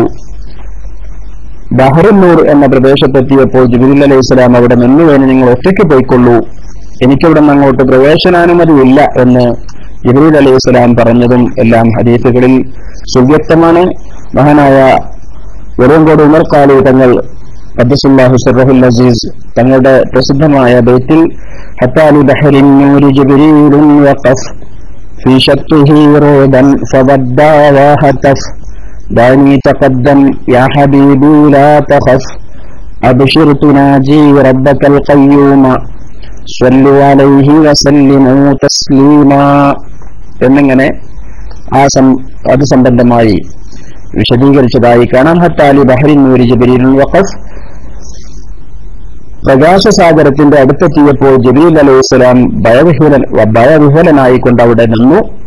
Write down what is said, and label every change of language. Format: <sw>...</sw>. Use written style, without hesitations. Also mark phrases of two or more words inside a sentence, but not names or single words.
<ml>ബഹറുന്നൂർ എന്ന പ്രദേശത്തെത്തിയപ്പോൾ ജിബ്രീൽ അലൈഹിസ്സലാം അവിടെ നിന്നുവേന് നിങ്ങൾ ഒറ്റയ്ക്ക് പോയിക്കൊള്ളൂ, എനിക്കിവിടെ നിന്ന് അങ്ങോട്ട് പ്രവേശനാനുമതി ഇല്ല എന്ന് ജിബ്രീൽ അലൈഹിസ്സലാം പറഞ്ഞതും എല്ലാം ഹദീസുകളിൽ സുവ്യക്തമാണ്. മഹാനായ വെറുങ്കോട് ഉമർ ഖാലി തങ്ങൾ</ml> <ar>قدس الله سره العزيز</ar> <ml>തങ്ങളുടെ പ്രസിദ്ധമായ</ml> <ar>ബൈത്തിൽ حتى إلى بحر النور جبريل وقف في شطه رودا فبدا وهتف دعني تقدم يا حبيبي لا تخف أبشر تناجي ربك القيوم صلوا عليه وسلموا تسليما</ar> <ml>എന്നിങ്ങനെ അത് സംബന്ധമായി വിശദീകരിച്ചതായി കാണാം.</ml> <ar>حتى إلى بحر النور جبريل وقف,</ar> <ml>പ്രകാശസാഗരത്തിന്റെ അടുത്തെത്തിയപ്പോൾ ജിബ്രീൽ അലൈഹിസ്സലാം ഭയവിഹ്വലനായിക്കൊണ്ട് അവിടെ നിന്നു.</ml>